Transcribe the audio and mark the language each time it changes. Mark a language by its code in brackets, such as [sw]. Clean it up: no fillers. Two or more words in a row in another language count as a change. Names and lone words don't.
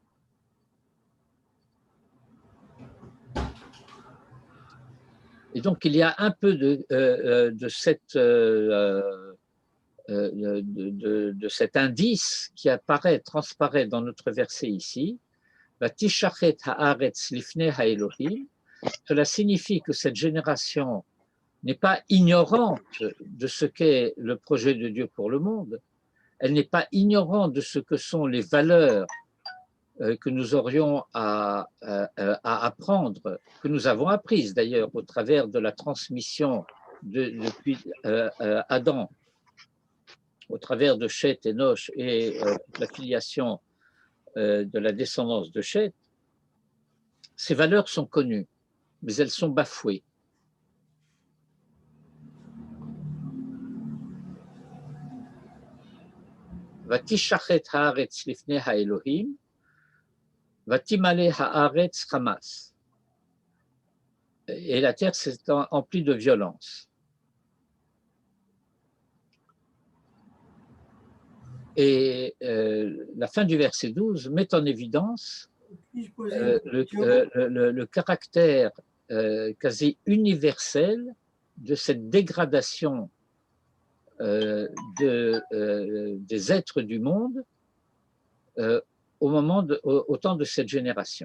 [fr] Et donc, il y a un peu de cet indice qui transparaît dans notre verset ici. [he] ותשחת הארץ לפני האלוהים. [fr] Cela signifie que cette génération n'est pas ignorante de ce qu'est le projet de Dieu pour le monde. Elle n'est pas ignorante de ce que sont les valeurs que nous aurions à apprendre, que nous avons apprises d'ailleurs au travers de la transmission depuis Adam, au travers de Chet et Noch et la filiation de la descendance de Chet. Ces valeurs sont connues, mais elles sont bafouées. [he] ותשחת הארץ לפני האלוהים, ותמלא הארץ חמס. [fr] Et la terre s'est emplie de violence. Et la fin du verset 12 met en évidence le caractère quasi universel de cette dégradation des êtres du monde au temps de cette génération.